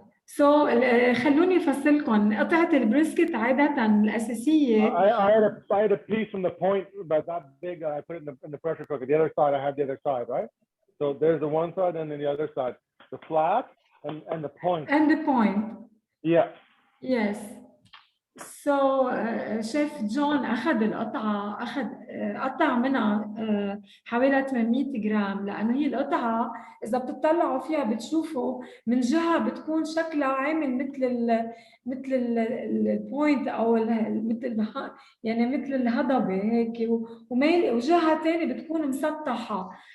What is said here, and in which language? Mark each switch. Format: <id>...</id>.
<ar>So خلوني أفصلكم قطعة البريسكت عادة الأساسية.</ar> <en>I had a piece from the point about that big. I put it in the pressure cooker. The other side, I had the other side, right? So there's the one side and then the other side, the flat and the point. And the point. Yeah. Yes.</en> <ar>So شيف جون أخذ قطع منها حوالي 800 جرام لأنه هي القطعة إذا بتطلعوا فيها بتشوفوا من جهة بتكون شكلها عامل مثل البوينت أو مثل الهضبة هيك وجهة تانية بتكون مسطحة.</ar>